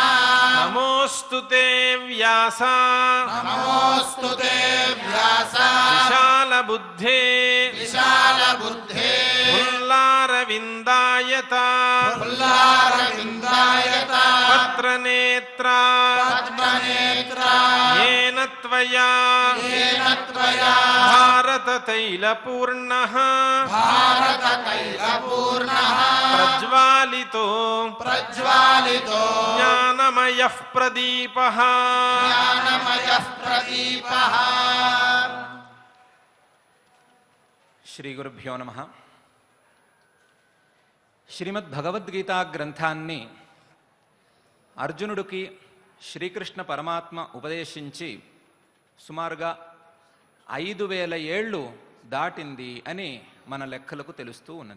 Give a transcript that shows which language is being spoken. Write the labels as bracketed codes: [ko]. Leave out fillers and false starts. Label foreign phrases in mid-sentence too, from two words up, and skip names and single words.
[sa] నమోऽस्तु తే వ్యాస నమోऽस्तु తే వ్యాస విశాలబుద్ధే విశాలబుద్ధే పుల్లారవిందాయత పుల్లారవిందాయత పత్రనేత్రా పద్మనేత్రా येन त्वया येन त्वया भारततैलपूर्णः भारततैलपूर्णः प्रज्वालितो प्रज्वालितो ज्ञानमयः प्रदीपः. ज्ञानमयः प्रदीपः. శ్రీ గురుభ్యో నమః. [te] శ్రీమద్ భగవద్గీతా గ్రంథాన్ని అర్జునుడికి శ్రీకృష్ణ పరమాత్మ ఉపదేశించి సుమారుగా 5000 ఏళ్ళు దాటింది అని మన లెక్కలకు తెలుస్తూ ఉన్నది.